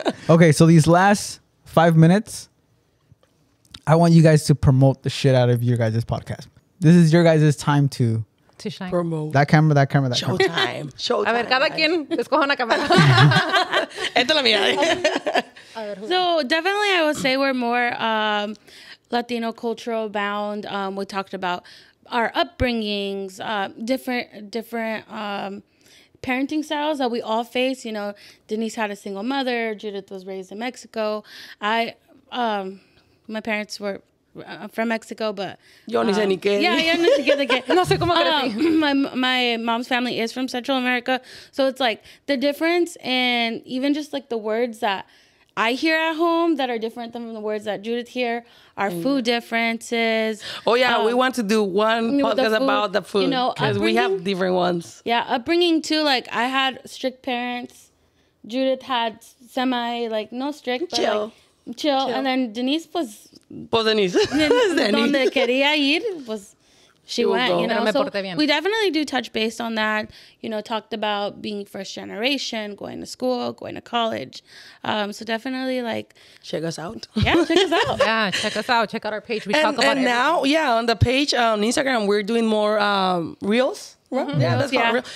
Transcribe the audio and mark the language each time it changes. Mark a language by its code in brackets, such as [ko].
[en] Okay, so these last 5 minutes, I want you guys to promote the shit out of your guys' podcast. This is your guys' time to shine. promote. that camera. Showtime. [es] A ver, cada quien escoja una cámara. Esta es la mía. [en] So definitely I would say we're more Latino cultural bound. We talked about our upbringings, different parenting styles that we all face. You know, Denise had a single mother. Judith was raised in Mexico. My parents were from Mexico, but [es] Yo ni sé ni qué. Yeah, no sé qué de qué. No sé cómo crecí. [en] My mom's family is from Central America, so it's like the difference, and even just like the words that I hear at home that are different than the words that Judith hear, our food differences. Oh yeah, we want to do one podcast about the food, you know, because we have different ones. Yeah, upbringing too. Like I had strict parents. Judith had semi, like no strict, but Chill. like chill. And then Denise was [es] Pues Denise. donde quería ir, pues [en] she went, go. you know. [es] Pero me [en] So [es] porté bien. [en] we definitely do touch base on that. You know, talked about being first generation, going to school, going to college. So definitely like Check us out. check us out. Yeah, check us out. Check out our page. We talk about And now, on the page on Instagram, we're doing more reels. Right? Yeah, that's called reels.